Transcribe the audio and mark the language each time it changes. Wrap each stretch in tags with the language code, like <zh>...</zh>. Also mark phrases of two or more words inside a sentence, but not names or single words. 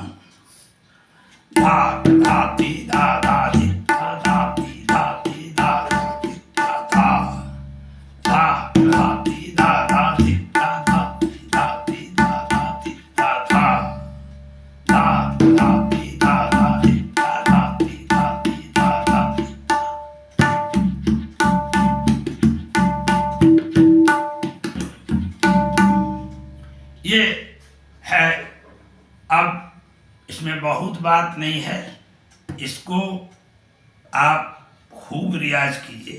<hi>धा धा ती धा धा धी धा धा ती धा ती धा धा धी धा धा धा धा ती धा धा धी धा धा धा ती धा धा धी धा धा धा धा ती धा धा धी धा धा ती धा ती धा धा धी। ये है। अब इसमें बहुत बात नहीं है, इसको आप खूब रियाज कीजिए।</hi>